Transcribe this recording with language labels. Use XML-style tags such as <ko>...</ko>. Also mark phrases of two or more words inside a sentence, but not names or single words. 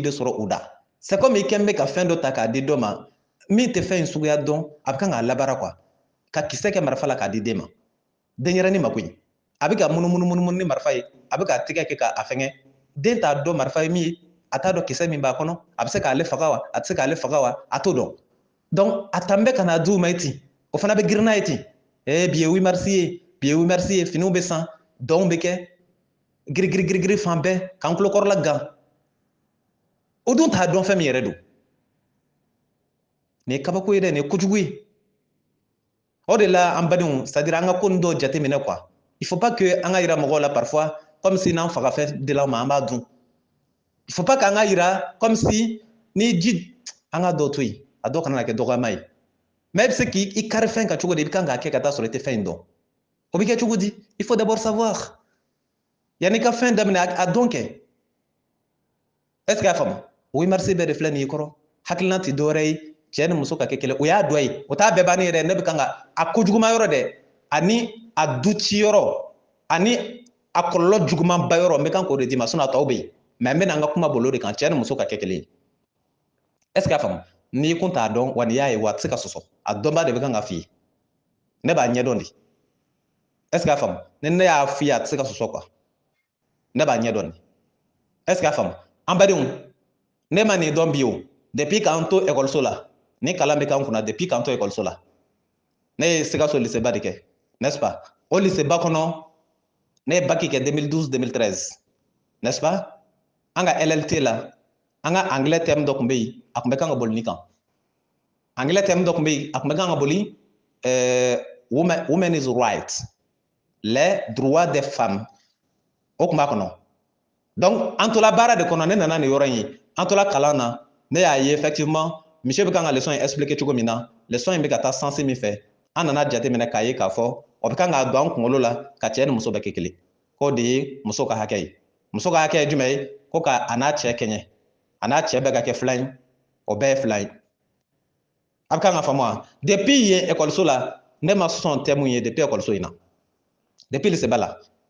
<bm>de sɔrɔ u da</bm> <fr>c'est comme</fr> <bm>i kɛn bɛ ka fɛn dɔ ta k'a di dɔ ma min tɛ fɛn in suguya dɔn a bɛ kan k'a labaara quoi ka kisɛ kɛ marifa la k'a di den ma denyɛrɛnin ma koyi a bɛ ka munumunu ni marifa ye a bɛ k'a tigɛ kɛ k'a fɛngɛ den t'a dɔn marifa ye min ye a t'a dɔn kisɛ min b'a kɔnɔ a bɛ se k'ale faga wa a tɛ se k'ale faga wa a t'o dɔn donc a tan bɛ ka n'a di u ma ten o fana bɛ girin n'a ye ten bi ye 8 mars ye bi ye 8 mars ye finiw bɛ san dɔnw bɛ kɛ girigiri fan bɛɛ k'an tulokɔrɔla gan o dun t'a dɔn fɛn min yɛrɛ don nin ye kabako ye dɛ nin ye kojugu ye o de la an badenw</bm> <fr>c'est à dire</fr> <bm>an ka ko nin dɔw jateminɛ quoi</bm> <fr>il faut pas que</fr> <bm>an ka yira mɔgɔw la</bm> <fr>parfois comme si</fr> <bm>n'an faga fɛn dila ma an b'a dun</bm> <fr>il faut pas</fr> <bm>k'an ka yira</bm> <fr>comme si</fr> <bm>ni ji an ka dɔw to yen a dɔw kana na kɛ dɔgɔyama ye mais e bɛ se k'i kari fɛn kan cogo di i bɛ kan k'a kɛ ka taa sɔrɔ i tɛ fɛn in dɔn o bɛ kɛ cogo di</bm> <fr>il faut d'abord savoir</fr> <bm>yanni i ka fɛn daminɛ a dɔn kɛ</bm> <fr>est-ce que</fr> <bm>a faamu 8 mars bɛɛ de filɛ nin ye kɔrɔ hakilina tɛ dɔwɛrɛ ye cɛ ni muso ka kɛ kelen o y'a dɔ ye o t'a bɛɛ bannen ye dɛ ne bɛ kan ka a kojuguma yɔrɔ dɛ ani a du ci yɔrɔ ani a kɔlɔlɔ juguman ba yɔrɔ n bɛ kan k'o de d'i ma sinon a tɔw bɛ yen mais n bɛna n ka kuma bolo de kan cɛ ni muso ka kɛ kelen ye est-ce que a faamu n'i kun t'a dɔn wa n'i y'a ye wa a tɛ se ka sɔsɔ a dɔnbaa de bɛ kan ka f'i ye ne b'a ɲɛdɔn de</bm> <fr>est-ce que</fr> <bm>a faamu ni ne y'a f'i ye a tɛ se ka sɔsɔ quoi ne b'a ɲɛdɔn de</bm> <fr>est-ce que</fr> <bm>a faamu an badenw ne ma nin dɔn bi o depuis k'an to ekɔliso la ni kalan bɛ k'an kunna depuis k'an to ekɔliso la ne ye Sikaso lycée ba de kɛ</bm> <fr>n'est-ce pas</fr> <bm>o lycée ba kɔnɔ ne ye bac kɛ 2012-2013</bm> <fr>n'est-ce pas</fr> <bm>an ka LLT la an ka</bm> <fr>anglais thème</fr> <bm>dɔ tun bɛ yen a tun bɛ kan ka boli nin kan</bm> <fr>anglais thème</fr> <bm>dɔ tun bɛ yen a tun bɛ kan ka boli</bm> <en>women is right</en> <fr>les droits des femmes</fr> <bm>o tun b'a kɔnɔ donc an tola baara de kɔnɔ ne nana nin yɔrɔ in ye an tola kalan na ne y'a ye</bm> <fr>effectivement monsieur</fr> <bm>bɛ kan ka leçon in expliquer cogo min na leçon in bɛ ka taa sens min fɛ an nana jateminɛ k'a ye k'a fɔ o bɛ kan k'a don an kunkolo la ka cɛ ni muso bɛɛ kɛ kelen k'o de ye muso ka hakɛ ye muso ka hakɛ ye jumɛn ye ko ka a n'a cɛ kɛɲɛ a n'a cɛ bɛɛ ka kɛ filan ye o bɛɛ ye filan ye a bɛ kan ka faamu wa depuis yen ekɔliso la ne ma sɔn thème ye depuis ekɔliso in na depuis le sebala</bm>